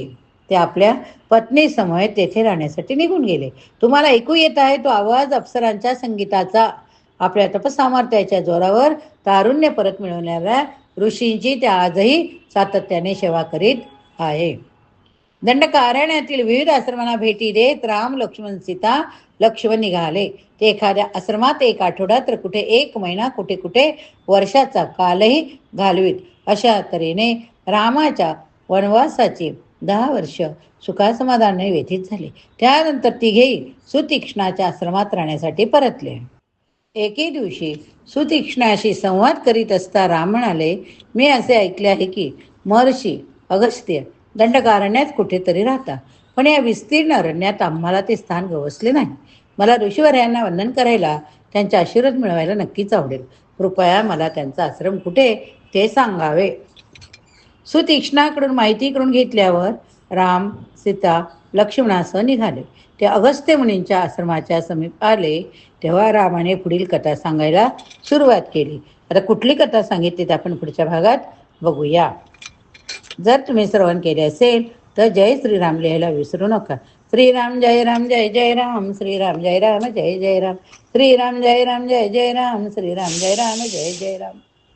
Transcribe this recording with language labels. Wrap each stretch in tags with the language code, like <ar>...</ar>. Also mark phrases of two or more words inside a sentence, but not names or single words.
<mr>ते आपल्या पत्नी समवेत तेथे राहण्यासाठी निघून गेले. तुम्हाला ऐकू येत आहे तो आवाज अप्सरांच्या संगीताचा. आपल्या तपसामर्थ्याच्या जोरावर तारुण्य परत मिळवणाऱ्या ऋषींची त्या आजही सातत्याने सेवा करीत आहे. दंडकारण्यातील विविध आश्रमांना भेटी देत राम, लक्ष्मण, सीता, लक्ष्मण निघाले. ते एखाद्या आश्रमात 1 आठवडा, तर कुठे 1 महिना, कुठे कुठे वर्षाचा कालही घालवीत. अशा तऱ्हेने रामाच्या वनवासाची 10 वर्ष सुखासमाधानाने व्यतीत झाली. त्यानंतर तिघेही सुतीक्ष्णाच्या आश्रमात राहण्यासाठी परतले. एके दिवशी सुतीक्ष्णाशी संवाद करीत असता राम म्हणाले, मी असे ऐकले आहे की महर्षी अगस्त्य दंडकारण्यात कुठेतरी राहता, पण या विस्तीर्ण अरण्यात आम्हाला ते स्थान गवसले नाही. मला ऋषीवर्यांना वंदन करायला, त्यांचा आशीर्वाद मिळवायला नक्कीच आवडेल. कृपया मला त्यांचा आश्रम कुठे ते सांगावे. सुतीक्ष्णाकडून माहिती करून घेतल्यावर राम, सीता, लक्ष्मणासह निघाले. ते अगस्त्य मुनींच्या आश्रमाच्या समीप आले तेव्हा रामाने पुढील कथा सांगायला सुरुवात केली. आता कुठली कथा सांगितली ते आपण पुढच्या भागात बघूया. जर तुम्ही श्रवण केले असेल तर जय श्रीराम लिहायला विसरू नका. श्रीराम जय राम जय जय राम, श्रीराम जय राम जय जय राम, श्रीराम जय राम जय जय राम, श्रीराम जय राम जय जय राम.</mr>